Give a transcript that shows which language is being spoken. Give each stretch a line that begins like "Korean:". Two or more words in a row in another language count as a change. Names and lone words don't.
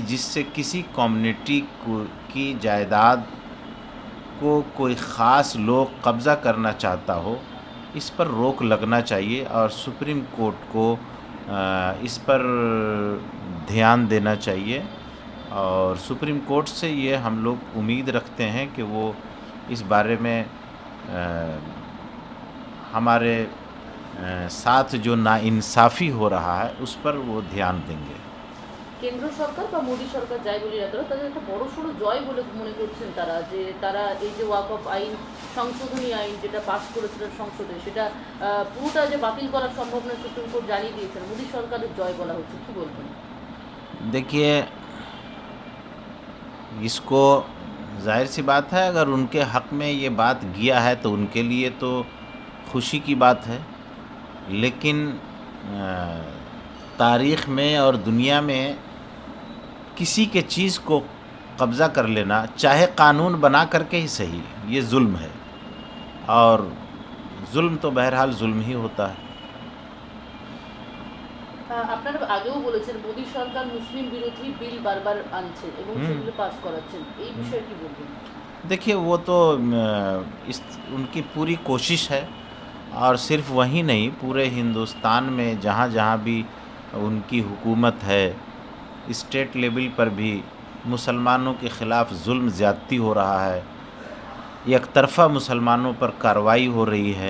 Urdu: جس سے کسی کمیونٹی کی جائیداد کو کوئی خاص لوگ قبضہ کرنا چاہتا ہو، اس پر روک لگنا چاہیے اور سپریم کورٹ کو اس پر دھیان دینا چاہیے، اور سپریم کورٹ سے یہ ہم لوگ امید رکھتے ہیں کہ وہ اس بارے میں ہمارے ساتھ جو ناانصافی ہو رہا ہے اس پر وہ دھیان دیں گے۔
Bangla: কেন্দ্র সরকার বা মোদী সরকার যাই বলি না কেন, তাদের একটা বড়সড় জয় বলে মনে করছেন তারা, যে তারা এই যে ওয়াকফ আইন সংশোধনী আইন যেটা পাস করেছিলেন সংসদে, সেটা পুরোটা যে বাতিল করার সম্ভাবনা সুপ্রিম কোর্ট জানিয়ে দিয়েছেন, মোদী সরকারের জয় বলা হচ্ছে, কি বলবেন?
Urdu: دیکھیے اس کو ظاہر سی بات ہے، اگر ان کے حق میں یہ بات گیا ہے تو ان کے لیے تو خوشی کی بات ہے، لیکن تاریخ میں اور دنیا میں کسی کے چیز کو قبضہ کر لینا، چاہے قانون بنا کر کے ہی صحیح، یہ ظلم ہے، اور ظلم تو بہرحال ظلم ہی ہوتا ہے۔
Bangla: আপনারা আগেও বলেছেন মোদী সরকার মুসলিম বিরোধী বিল বারবার আনছেন এবং সেগুলো পাস করাচ্ছেন, এই বিষয়ে কি বলবেন?
Urdu: دیکھیے وہ تو ان کی پوری کوشش ہے، اور صرف وہیں نہیں، پورے ہندوستان میں جہاں جہاں بھی ان کی حکومت ہے،
English: state level
Urdu: پر بھی مسلمانوں کے خلاف ظلم زیادتی ہو رہا ہے، یک طرفہ مسلمانوں پر کارروائی ہو رہی ہے۔